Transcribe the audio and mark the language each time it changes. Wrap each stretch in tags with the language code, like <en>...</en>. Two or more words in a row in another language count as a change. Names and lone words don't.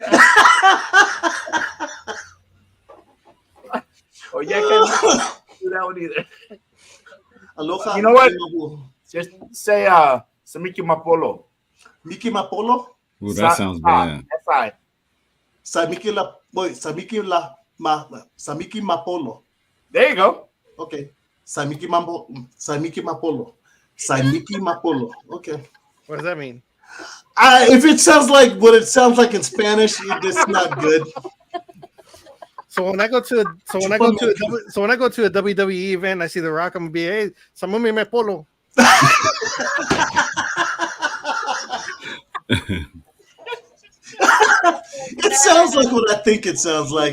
<en>Oh, yeah, I can't do that one either. Aloha. You know what? Just say Samiki Mapolo. Miki Mapolo? Ooh, that sounds bad. F-I. Samiki Mapolo. There you go. Okay. Samiki Mapolo. Samiki Mapolo. Okay. What does that mean? If it sounds like what it sounds like in Spanish, it's not good. So when I go to a WWE event, I see The Rock. I'm gonna be, hey, Samumi me polo. It sounds like what I think it sounds like.</en>